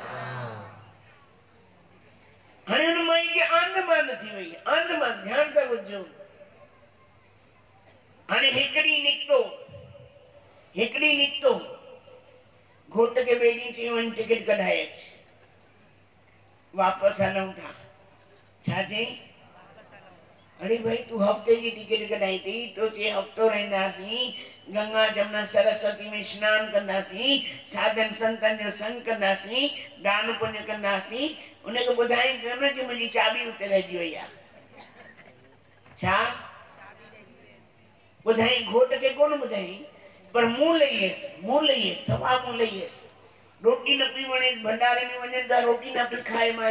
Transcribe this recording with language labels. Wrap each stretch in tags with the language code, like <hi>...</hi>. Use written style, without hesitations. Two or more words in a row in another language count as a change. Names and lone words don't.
<sd>हाणे हुन माई खे आंदमान थी वई, आंदमान। ध्यान सां ॿुधजो। हाणे हिकिड़ी निकितो, घोट खे ॿिए ॾींहुं चयो वञी टिकट कढाए अच, वापसि हलूं था। छा चई? अरे भाई तू हफ़्ते जी टिकट कढाई अथई, तो चए हफ़्तो रहंदासीं, गंगा जमुना सरस्वती में सनानु कंदासीं, साधन संतन जो संग कंदासीं, दान पुण्य कंदासीं। उनखे ॿुधाई कोन कि मुंहिंजी चाबी उते रहिजी वई आहे। छा ॿुधाई? घोट खे कोन ॿुधाई, पर मुंहुं लही वियसि, सवा मुंहुं लही वियसि। रोटी न पई वणे, भंडारे में वञनि था, रोटी न पई खाए माई।</sd>